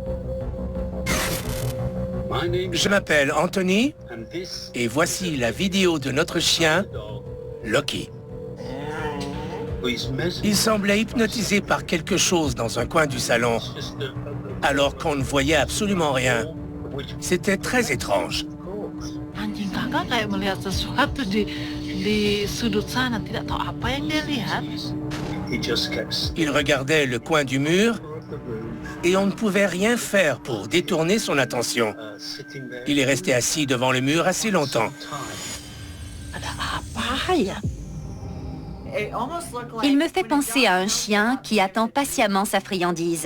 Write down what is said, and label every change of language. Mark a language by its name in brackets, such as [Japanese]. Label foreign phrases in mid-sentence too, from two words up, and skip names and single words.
[French] Je m'appelle Anthony et voici la vidéo de notre chien, Lucky. Il semblait hypnotisé par quelque chose dans un coin du salon, alors qu'on ne voyait absolument rien. C'était très étrange. [Indonesian] Anjing kakak kayak melihat sesuatu di sudut sana, tidak tahu apa yang dia lihat. [French] Il regardait le coin du mur et on ne pouvait rien faire pour détourner son attention. Il est resté assis devant le mur assez longtemps. Il me fait penser à un chien qui attend patiemment sa friandise.